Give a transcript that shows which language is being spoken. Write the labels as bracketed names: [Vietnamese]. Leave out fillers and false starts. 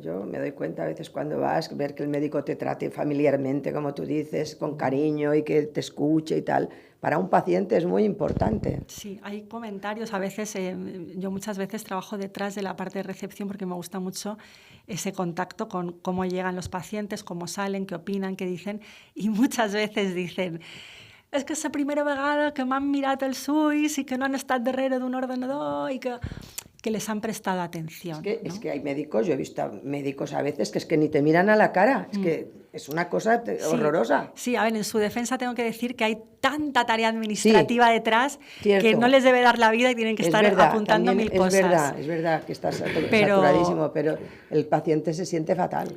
[Spanish] Yo me doy cuenta a veces cuando vas, ver que el médico te trate familiarmente, como tú dices, con cariño y que te escuche y tal. Para un paciente es muy importante. Sí, hay comentarios. A veces, yo muchas veces trabajo detrás de la parte de recepción porque me gusta mucho ese contacto con cómo llegan los pacientes, cómo salen, qué opinan, qué dicen. Y muchas veces dicen... [Catalan] És que és la primera vegada que m'han mirat els ulls i que no han estat darrere d'un ordenador i que les [Spanish] han prestado atención. Es que hay médicos, yo he visto médicos a veces que es que ni te miran a la cara, es que es una cosa horrorosa. Sí, a ver, en su defensa tengo que decir que hay tanta tarea administrativa detrás que no les debe dar la vida y tienen que estar apuntando mil cosas. Es verdad que estás saturadísimo, pero el paciente se siente fatal.